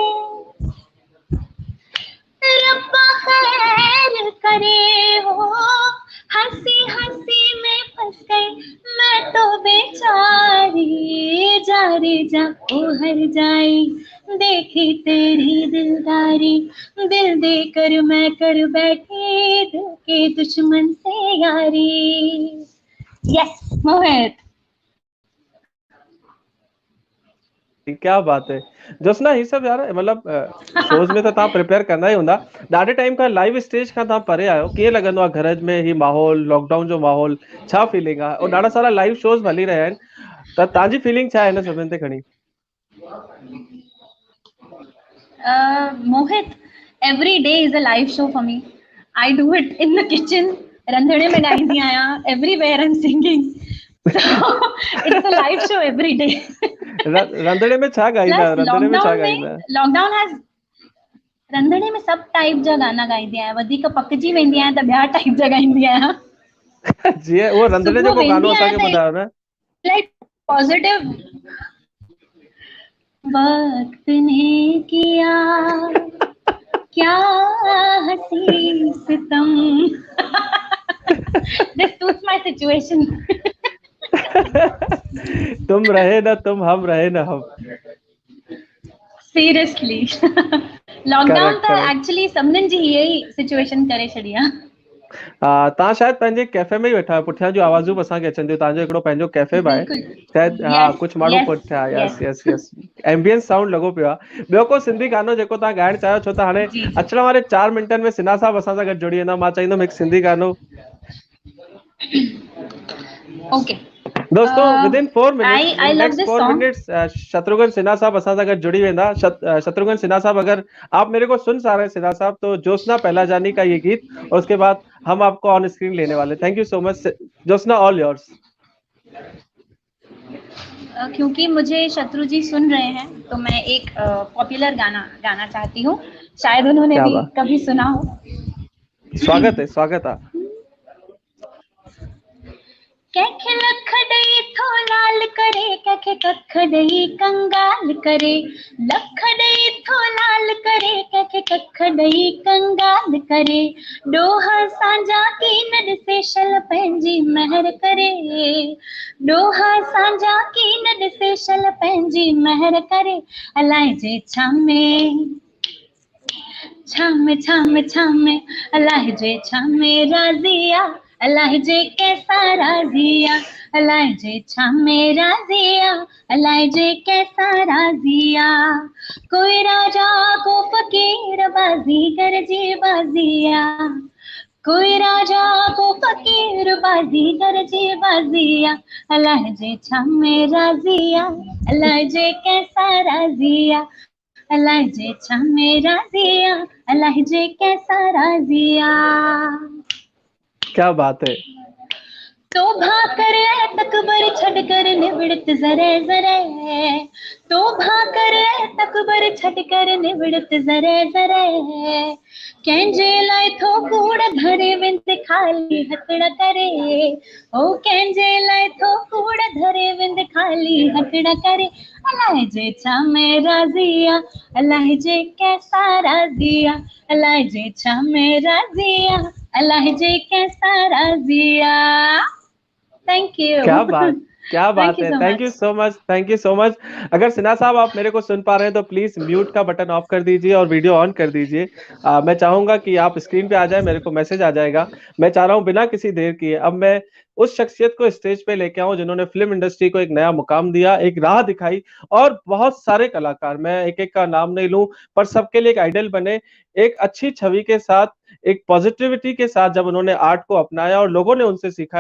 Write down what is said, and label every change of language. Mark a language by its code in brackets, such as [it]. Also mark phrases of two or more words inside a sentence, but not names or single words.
[hi] रब्बा खैर करे हो, हंसी हंसी में फंस गई मैं तो बेचारी, जा रे जा ओ हर जाई, देखी तेरी दिलदारी, दिल देकर मैं कर बैठी दिल के दुश्मन से यारी। [en] yes Mohit. [hi] क्या बात है [sd] जोस्ना, ही सब यार मतलब शोज में तो तव्हां प्रिपेयर कंदा ही हूंदा। ॾाढे टाइम खां लाइव स्टेज खां तव्हां परे आहियो, कीअं लॻंदो आहे घर में ही माहौल, लॉकडाउन जो माहौल, छा फीलिंग आहे? और ॾाढा सारा लाइव शोज हली रहिया आहिनि, त तव्हांजी फीलिंग छा आहे हिन सभिनि ते खणी? [en] Mohit, every day is a live show for me. I do it in the kitchen, [sd] रंधणे में गाईंदी आहियां, [en] everywhere I'm singing. So it's a live show every day. [sd] रंधणे में छा गाईंदा आहियो? रंधणे में छा गाईंदा आहियो? लॉकडाउन has रंधणे में सब टाइप जा गाना गाईंदी आहियां, वधीक पकजी वेंदी आहियां त ॿिया टाइप जा गाईंदी आहियां। जीअं उहो रंधणे जो को गानो असांखे ॿुधायो न। [en] like positive. [hi] वक्त ने किया क्या हसी सितम, [en] this suits my situation. [hi] तुम रहे ना तुम, हम रहे ना हम। [sd] सीरियसली लॉकडाउन त एक्चुअली सभिनीनि जी इहा ई सिचुएशन करे छॾी आहे। तव्हां शायदि पंहिंजे कैफे में ई वेठा आहियो, पुठियां जूं आवाज़ूं बि असांखे अचनि थियूं, तव्हांजो हिकिड़ो पंहिंजो कैफे बि आहे शायदि। हा, कुझु माण्हू पुठियां। [en] yes yes yes, ambience sound [sd] लॻो पियो आहे। ॿियो को सिंधी गानो जेको तव्हां ॻाइणु चाहियो? छो त हाणे अचण वारे 4 मिंटनि में सिन्हा साहब असां सां गॾु जुड़ी वेंदा, मां चाहींदुमि हिकु सिंधी गानो। ओके दोस्तों, [en] within 4 minutes, next 4 minutes [sd] शत्रुघ्न सिन्हा साहब असां सां गॾु जुड़ी वेंदा। [hi] शत्रुघ्न सिन्हा साहब, अगर आप मेरे को सुन पा रहे हैं सिन्हा साहब, तो ज्योत्सना पहलाजानी का ये गीत, और उसके बाद हम आपको ऑन स्क्रीन लेने वाले। [en] thank you so much Jyotsna, all yours. [hi] क्योंकि मुझे शत्रु जी सुन रहे हैं तो मैं एक पॉपुलर गाना गाना चाहती हूँ, शायद उन्होंने भी कभी सुना हो। स्वागत है, स्वागत है। [sd] कैखे लख दई थो लाल करे, कैखे कख दई कंगाल करे, लख दई थो लाल करे, कैखे कख दई कंगाल करे, डोहा सांझा की न ॾिसे शल पंहिंजी महर करे, डोहा सांझा की न ॾिसे शल पंहिंजी महर करे, अलाए जे छा में छामे छामे छामे, अलाह जे छामे राज़िया, अलाह जे कैसा राज़िया, अलाह जे छामे राज़िया, अलाह जे कैसा राज़िया, कोई राजा को फकीर बाज़ीगर जी बाज़िया, कोई राजा को फकीर बाज़ीगर जी बाज़िया, अलाह जे छामे राज़िया, अलाह जे कैसा राज़िया, अलाह जे छामे राज़िया, अलाह जे कैसा राज़िया। [hi] क्या बात है। [sd] तोभा करे तकबर छड़ कर निवड़त जरे जरे, तोभा करे तकबर छड़ कर निवड़त जरे जरे, कंहिंजे लाइ थो कूड़ धरे विंद खाली हथड़ करे, ओ कंहिंजे लाइ थो कूड़ धरे विंद खाली हथड़ करे, अलाह जे छा में राज़िया, अलाह जे कैसा राज़िया, अलाह जे छा में राज़िया, अलाह जे कैसा राज़िया। [en] thank you. [hi] क्या बात, क्या बात है। [en] thank you so much, thank you so much. [hi] अगर सिन्हा साहब आप मेरे को सुन पा रहे हैं तो प्लीज म्यूट का बटन ऑफ कर दीजिए और वीडियो ऑन कर दीजिए। मैं चाहूंगा कि आप स्क्रीन पे आ जाए, मेरे को मैसेज आ जाएगा। मैं चाह रहा हूं बिना किसी देर किए अब मैं उस शख्सियत को स्टेज पे लेके आऊं जिन्होंने फिल्म इंडस्ट्री को एक नया मुकाम दिया, एक राह दिखाई, और बहुत सारे कलाकार, मैं एक एक का नाम नहीं लूं, पर सबके लिए एक आइडल बने, एक अच्छी छवि के साथ, एक पॉजिटिविटी के साथ जब उन्होंने आर्ट को अपनाया और लोगों ने उनसे सीखा।